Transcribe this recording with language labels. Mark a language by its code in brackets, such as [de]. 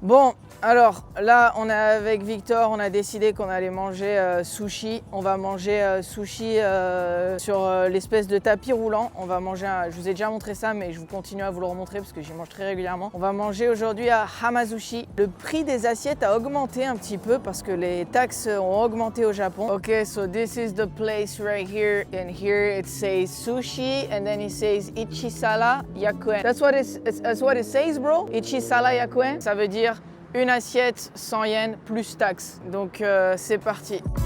[fr] Bon, alors là, on est avec Victor. On a décidé qu'on allait manger sushi. On va manger sushi sur l'espèce de tapis roulant. On va manger, je vous ai déjà montré ça, mais je vous continue à vous le remontrer parce que j'y mange très régulièrement. On va manger aujourd'hui à Hamazushi. Le prix des assiettes a augmenté un petit peu parce que les taxes ont augmenté au Japon. [en] Ok, so this is the place right here, and here it says sushi, and then it says Ichisara Yakuen. That's what it says, bro. Ichisara Yakuen. [fr] Ça veut dire une assiette 100 yens plus taxes. Donc c'est parti.